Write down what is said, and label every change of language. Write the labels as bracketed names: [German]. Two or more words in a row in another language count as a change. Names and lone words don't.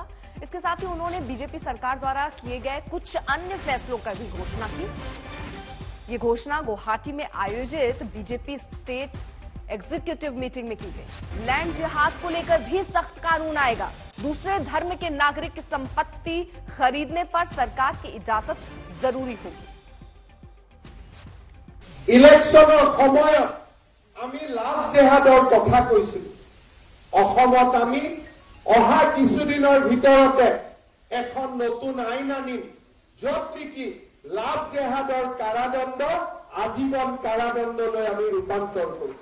[Hindi] इसके साथ ही उन्होंने बीजेपी सरकार द्वारा किए गए कुछ अन्य फैसलों का भी घोषणा की। ये घोषणा गुवाहाटी में आयोजित बीजेपी [English] state executive meeting [Hindi] में की गई। लैंड जिहाद को लेकर भी सख्त कानून आएगा। दूसरे धर्म के नागरिक की संपत्ति खरीदने पर सरकार की इजाजत जरूरी होगी। [Assamese] ইলেকশনৰ সময়ত আমি লাভ জেহাদৰ কথা কৈছিলো। অসমত আমি অহা কিছুদিনৰ ভিতৰতে এখন নতুন আইন আনিম, য'ত নেকি লাভ জেহাদৰ কাৰাদণ্ড আজীৱন কাৰাদণ্ডলৈ আমি ৰূপান্তৰ কৰিম।